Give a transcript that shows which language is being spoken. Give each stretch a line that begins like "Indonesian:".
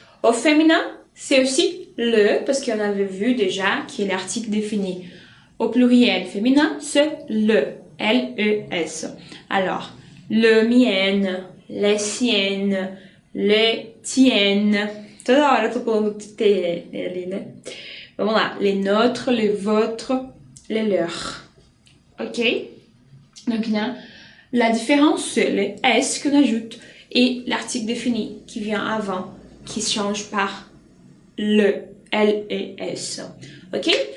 French: Au féminin, c'est aussi le, parce qu'on avait vu déjà qui est l'article défini. Au pluriel féminin, c'est le. L-E-S. Alors, le mien, les siennes, les tiennes.
Portuguese: Toda hora eu tô falando T ali, né? Vamos lá.
French: Les nôtres, les vôtres, les leurs. Ok? Donc là, la différence, c'est les S qu'on ajoute et l'article défini qui vient avant, qui se change par le, L et S. Ok?